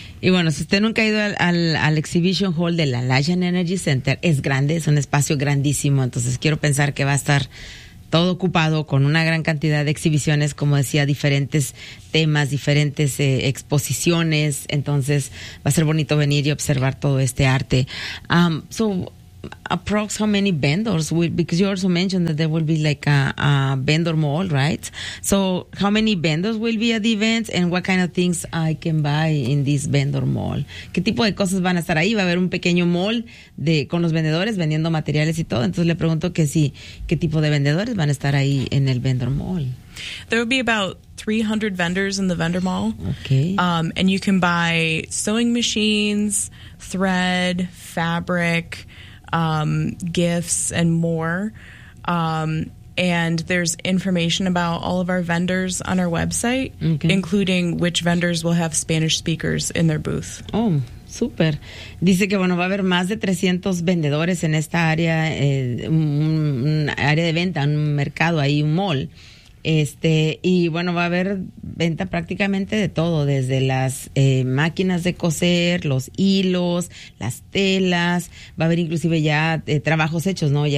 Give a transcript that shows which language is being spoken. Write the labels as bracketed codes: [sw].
[es] Y bueno, si usted nunca ha ido al Exhibition Hall de la Lajan Energy Center, es grande, es un espacio grandísimo, entonces quiero pensar que va a estar todo ocupado con una gran cantidad de exhibiciones, como decía, diferentes temas, diferentes exposiciones, entonces va a ser bonito venir y observar todo este arte. [en] So, approx how many vendors, because you also mentioned that there will be like a vendor mall, right? So how many vendors will be at the events and what kind of things I can buy in this vendor mall? [es] ¿Qué tipo de cosas van a estar ahí? Va a haber un pequeño mall de con los vendedores vendiendo materiales y todo. Entonces le pregunto que sí, ¿qué tipo de vendedores van a estar ahí en el vendor mall? [en] There will be about 300 vendors in the vendor mall. Okay. And you can buy sewing machines, thread, fabric, gifts and more. And there's information about all of our vendors on our website, okay. including which vendors will have Spanish speakers in their booth. Oh, super. [es] Dice que, bueno, va a haber más de 300 vendedores en esta área, un área de venta, un mercado ahí, un mall. Y bueno, va a haber venta prácticamente de todo, desde las máquinas de coser, los hilos, las telas, va a haber inclusive ya trabajos hechos, ¿no?